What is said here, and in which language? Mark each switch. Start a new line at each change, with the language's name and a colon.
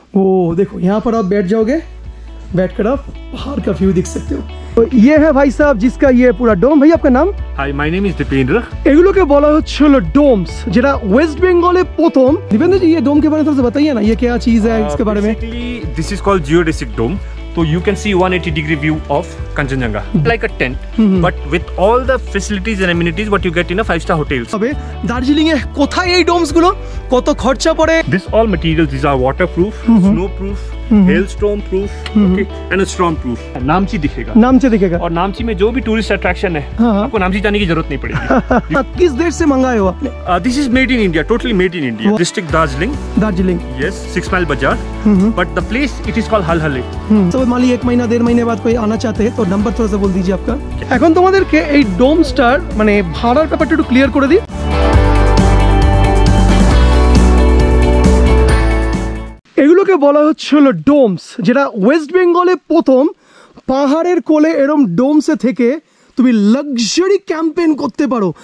Hindi: वो देखो यहाँ पर आप बैठ जाओगे, बैठकर आप पहाड़ का व्यू देख सकते हो। तो ये है भाई साहब जिसका ये पूरा डोम। भाई आपका नाम?
English: Hi, my name is Dipendra.
Bangla: এগুলোকে বলা হচ্ছিল डोम्स, যেটা ওয়েস্ট বেঙ্গলে প্রথম।
Hindi: दीपेंद्र जी, ये डोम के बारे में थोड़ा सा बताइए ना, ये क्या चीज है इसके बारे में?
English: This is called geodesic dome. So you can see 180-degree view of Kanchenjunga, like a tent, but with all the facilities and amenities what you get in a 5-star hotels.
Bangla: তবে দার্জিলিং এ কোথায় এই ডোমস গুলো, কত খরচা পড়ে?
English: This all materials, these are waterproof, snowproof, hailstorm proof, okay, and a storm proof.
Hindi: नामची दिखेगा, नामची दिखेगा। और नामची में जो भी टूरिस्ट अट्रैक्शन है, आपको नामची जाने की जरूरत नहीं पड़ेगी। किस देश से मंगाए हो आपने?
English: This is made in India, totally made in India. District Darjeeling.
Hindi: Darjeeling.
English: Yes, 6 Mile Bazaar. But the place it is called Halhale.
Hindi: तो मान ली 1 महीना 1.5 महीने बाद कोई आना चाहते हैं तो नंबर थोड़ा सा बोल दीजिए आपका।
Bangla: এখন তোমাদেরকে এই ডোম স্টার মানে ভাড়ার ব্যাপারটা একটু ক্লিয়ার করে দিই। এগুলোকে বলা হচ্ছিল ডোমস, যেটা ওয়েস্ট বেঙ্গলে প্রথম পাহাড়ের কোলে এরম ডোমসে থেকে তুমি লাক্সারি ক্যাম্পেইন করতে পারো।